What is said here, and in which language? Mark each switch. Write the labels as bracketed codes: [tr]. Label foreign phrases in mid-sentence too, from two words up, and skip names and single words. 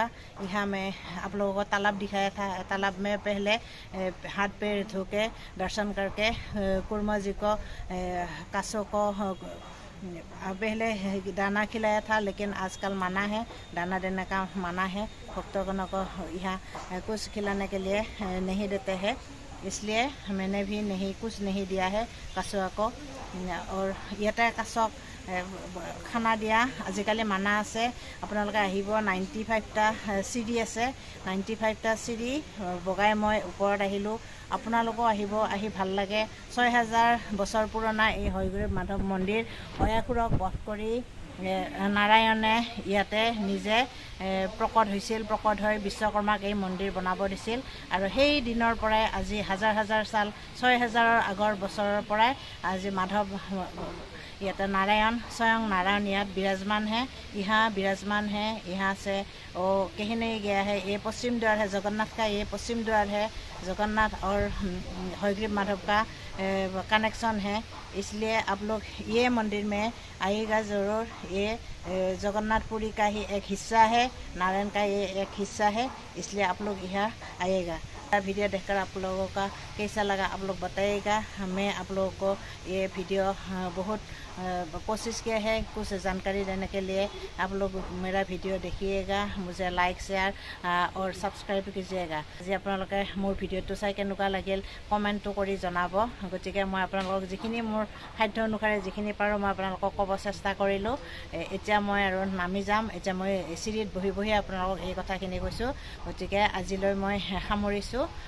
[hi] यहाँ मैं आप लोगों को तालाब दिखाया था। तालाब में पहले हाथ पैर धो के दर्शन करके कुर्मा जी को कासों को पहले दाना खिलाया था, लेकिन आजकल मना है, दाना देने का मना है। भक्तगणों को यहाँ कुछ खिलाने के लिए नहीं देते हैं, इसलिए मैंने भी कुछ नहीं दिया है कासुआ को। [as] और ইয়াতে কাছক খানা দিয়া আজিকালি মানা আছে। আপোনালোকে আহিব। 95টা চিৰি আছে, 95টা চিৰি বগাই মই ওপৰত আহিলোঁ। আপোনালোকো আহিব, আহি ভাল লাগে। 6000 বছৰ পুৰণা এই হয়গ্ৰীৱ মাধৱ মন্দিৰ। হয়াসুৰক বধ কৰি নাৰায়ণে ইয়াতে নিজে প্ৰকট হৈছিল। প্ৰকট হৈ বিশ্বকৰ্মাক এই মন্দিৰ বনাব দিছিল। আৰু সেই দিনৰ পৰাই আজি হাজাৰ হাজাৰ সাল, 6000 আগৰ বছৰৰ পৰাই আজি মাধৱ ইয়াতে [hi] नारायण स्वयं नारायण यहाँ विराजमान है। यहाँ विराजमान है। यहाँ से वो कहीं नहीं गया है। ये पश्चिम द्वार है जगन्नाथ का, ये पश्चिम द्वार है। जगन्नाथ और हयग्रीव माधव का कनेक्शन है, इसलिए आप लोग ये मंदिर में आइएगा ज़रूर। ये जगन्नाथपुरी का ही एक हिस्सा है, नारायण का ये एक हिस्सा है, इसलिए आप लोग यहाँ आइएगा। वीडियो देखकर आप लोगों का कैसा लगा आप लोग बताइएगा। मैं आप लोगों को ये वीडियो बहुत कोशिश किया है कुछ जानकारी देने के लिए। आप लोग मेरा वीडियो देखिएगा, मुझे लाइक शेयर और सब्सक्राइब कीजिएगा। [as] जी আপোনালোকে মোৰ ভিডিঅ'টো চাই কেনেকুৱা লাগিল কমেণ্টটো কৰি জনাব। গতিকে মই আপোনালোকক যিখিনি মোৰ সাধ্য অনুসাৰে যিখিনি পাৰোঁ মই আপোনালোকক ক'ব চেষ্টা কৰিলোঁ। এতিয়া মই আৰু নামি যাম। এতিয়া মই চিৰিত বহি বহি আপোনালোকক এই কথাখিনি কৈছোঁ। গতিকে আজিলৈ মই সামৰিছোঁ।